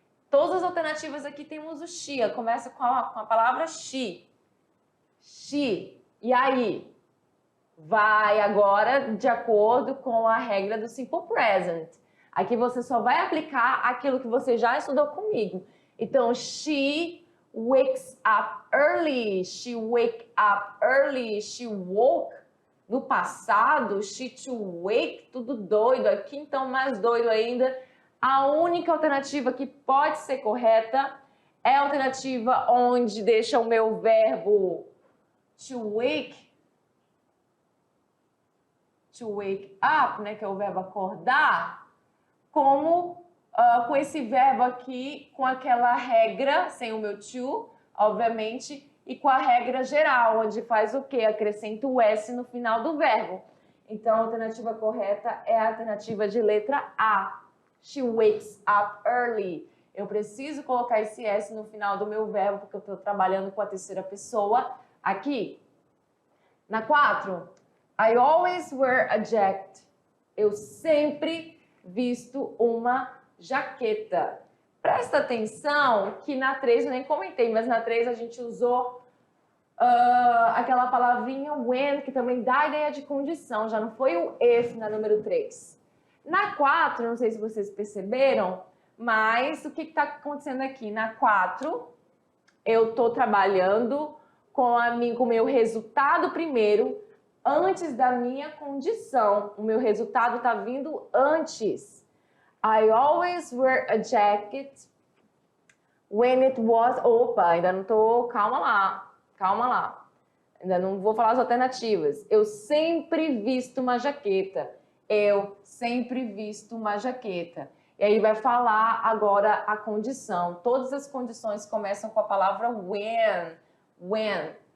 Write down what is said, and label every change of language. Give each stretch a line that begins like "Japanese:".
Portuguese: Todas as alternativas aqui temos o she, começa com a palavra she. She. E aí? Vai agora de acordo com a regra do simple present. Aqui você só vai aplicar aquilo que você já estudou comigo.
English: Então, she wakes up early. She wake up early. She woke.
Portuguese: No passado,
English: she to wake.
Portuguese: Tudo doido aqui, então mais doido ainda. A única alternativa que pode ser correta É a alternativa onde deixa o meu verbo
English: to wake up,
Portuguese: né, que é o verbo acordar, como com esse verbo aqui, com aquela regra, sem o meu to, obviamente, e com a regra geral, onde faz o quê? Acrescenta o S no final do verbo. Então, a alternativa correta é a alternativa de letra A.
English: She wakes up early.
Portuguese: Eu preciso colocar esse S no final do meu verbo, porque eu estou trabalhando com a terceira pessoa aqui.
English: Na 4, I always wear a jacket.
Portuguese: Eu sempre visto uma jaqueta. Presta atenção que na 3, eu nem comentei, mas na 3 a gente usou aquela palavrinha when, que também dá a ideia de condição, já não foi o if na número 3. Na 4, não sei se vocês perceberam, mas o que está acontecendo aqui? Na 4, eu estou trabalhando com o meu resultado primeiro, antes da minha condição. O meu resultado está vindo antes.
English: I always wear a jacket when it was...
Portuguese: Opa, ainda não estou... Calma lá. Ainda não vou falar as alternativas. Eu sempre visto uma jaqueta. Eu sempre visto uma jaqueta. E aí vai falar agora a condição. Todas as condições começam com a palavra when. When.